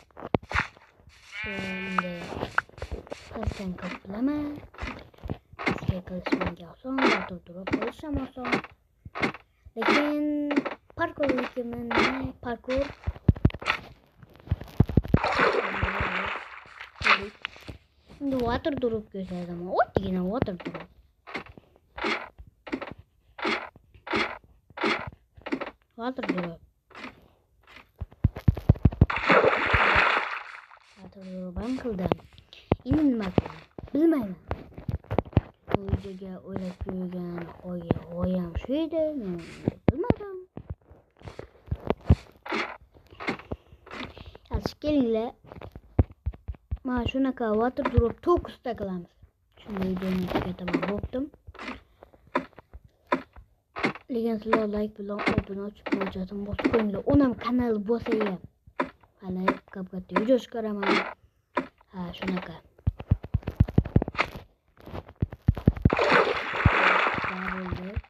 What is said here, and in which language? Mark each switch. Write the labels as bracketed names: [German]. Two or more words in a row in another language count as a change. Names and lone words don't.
[Uzbek] Endi qilsam ko'p bilaman. Sizga qilish menga oson, turib qilish ham oson. Lekin parkur endi [English] water drop [Uzbek] ko'rsataman. Oddiygina [English] water drop. Water drop [Uzbek] ham qildim. Endi nima qilaman? Bilmayman. Bu videoga o'ylab qo'ygan g'oyam shu edi. Bilmadim. Yaxshi kelinglar. Mana shunaqa [English] water drop [Uzbek] 9 ta qilamiz. Shunday videoni tugataman bo'ptim. Lekin sizlar like bilan obuna tugmachasini bosib qo'yinglar. Onam kanal bo'lsa ham hali ko'p video chiqaraman. Ha, shunaqa. Bo'ldi.